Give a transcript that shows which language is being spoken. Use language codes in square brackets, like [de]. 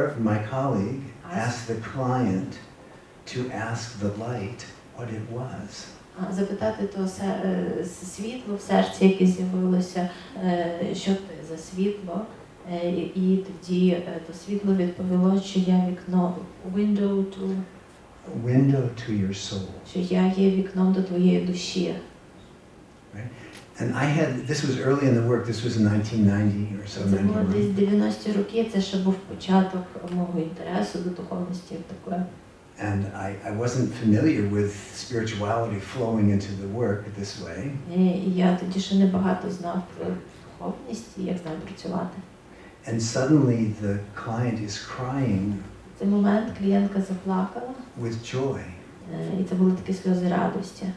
[en] My colleague asked the client to ask the light what it was. [uk] Запитати то світло в серці, яке з'явилося, що ти за світло, і тоді то світло відповіло, що я вікно, window [en] to your soul. [uk] Що я є вікном до твоєї душі. [en] Right? And this was early in the work, this was in 1990 or so. [uk] Це було десь 90-ті роки, це ще був початок мого інтересу до духовності такої. [en] And I wasn't familiar with spirituality flowing into the work this way. [uk] І я тоді ще не багато знав про духовність і як з нею працювати. [en] And suddenly the client is crying. [uk] В цей момент клієнтка заплакала. [en] With joy. [uk] І це були такі сльози радості.